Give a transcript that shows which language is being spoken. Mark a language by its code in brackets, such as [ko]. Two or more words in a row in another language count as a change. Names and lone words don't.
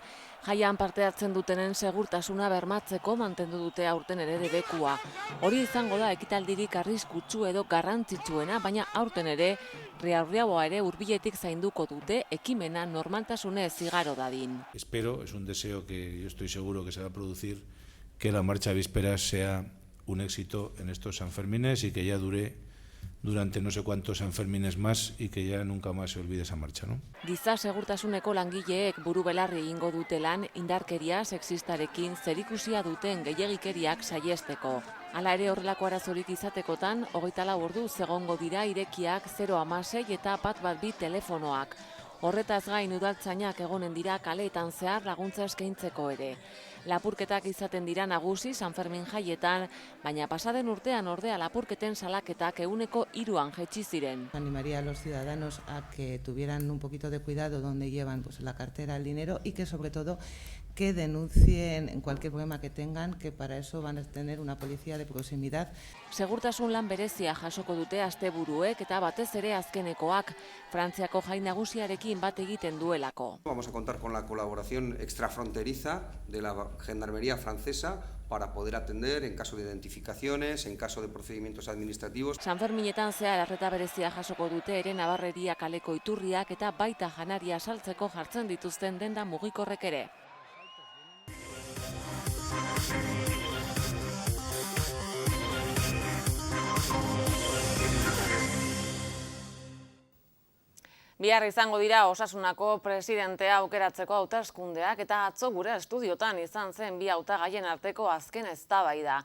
[eu] Jaian parte hartzen dutenen segurtasuna bermatzeko mantendu dute aurten ere debekua. Hori izango da ekitaldirik arriskutsu edo garrantzitsuena, baina aurten ere Riaurriaua ere hurbiletik zainduko dute ekimena normaltasunez igaro dadin. [es] Espero, es un deseo que yo estoy seguro que se va a producir, que la marcha vísperas sea un éxito en estos Sanfermines y que ya dure durante no sé cuántos Sanfermines más y que ya nunca más se olvide esa marcha, ¿no? [eu] Giza segurtasuneko langileek buru belarri egingo dute lan indarkeria sexistarekin zerikusia duten gehiegikeriak saiesteko. Hala ere horrelako arazorik izatekotan 24 orduz egongo dira irekiak 016 eta 112 telefonoak. Horretaz gain udaltzainak egonen dira kaleetan zehar laguntza eskaintzeko ere. Lapurketak izaten dira nagusi Sanfermin jaietan, baina pasaden urtean ordea lapurketen salaketak 3% jaitsi ziren. [es] Animaría a los ciudadanos a que tuvieran un poquito de cuidado donde llevan pues, la cartera, el dinero y que sobre todo que denuncien en cualquier problema que tengan, que para eso van a tener una policía de proximidad. [eu] Segurtasun lan berezia jasoko dute asteburuek eta batez ere azkenekoak, Frantziako jai nagusiarekin bat egiten duelako. [es] Vamos a contar con la colaboración extrafronteriza de la Gendarmería francesa para poder atender en caso de identificaciones, en caso de procedimientos administrativos. [eu] Sanferminetan zehar arreta berezia jasoko dute ere Nabarreria kaleko iturriak eta baita janaria saltzeko jartzen dituzten denda mugikorrek ere. Bihar izango dira Osasunako presidentea aukeratzeko hauteskundeak eta atzo gure estudiotan izan zen bi hautagaien arteko azken eztabaida.